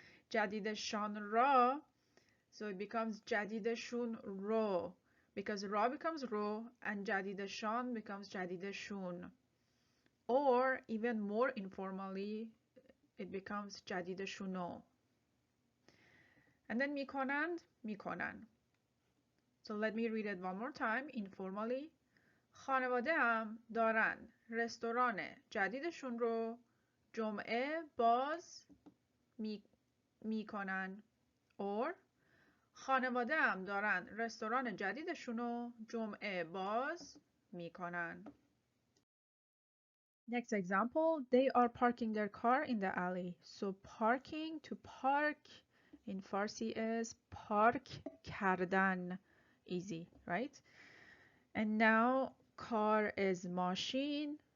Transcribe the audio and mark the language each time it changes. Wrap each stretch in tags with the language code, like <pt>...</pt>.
<fa>جدیدشان را,</fa> <en>so it becomes</en> <fa>جدیدشون رو,</fa> <en>because ra becomes ro and جدیدشان becomes جدیدشون. Or even more informally, it becomes جدیدشونو. And then</en> <fa>میکنند, میکنن.</fa> <en>So let me read it one more time informally.</en> <fa>خانواده هم دارن رستوران جدیدشون رو جمعه باز میکنن. Or خانواده هم دارن رستوران جدیدشون رو جمعه باز میکنن.</fa> <en>Next example, they are parking their car in the alley. So parking, to park in Farsi is park کردن. Easy, right? And now car is machine,</en>